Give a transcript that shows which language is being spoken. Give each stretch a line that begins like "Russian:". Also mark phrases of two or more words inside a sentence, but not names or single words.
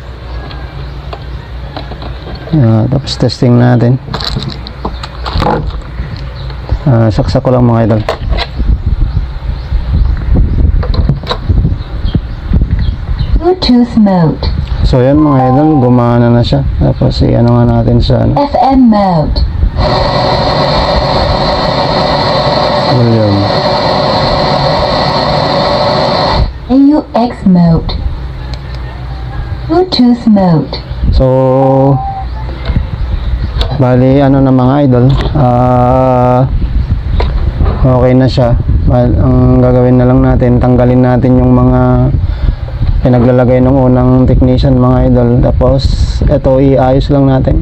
Filipino: Tapos testing natin. Saksak ko lang mga idol.
English: Bluetooth mode.
Filipino: So yan mga idol, gumana na siya. Tapos ano nga natin sa ano,
English: FM mode. volume. AUX mode. Bluetooth mode.
Filipino: So, bali ano na mga idol, okay na siya. Ang gagawin na lang natin, tanggalin natin yung mga pinaglalagay ng unang technician mga idol. Tapos, ito iayos lang natin.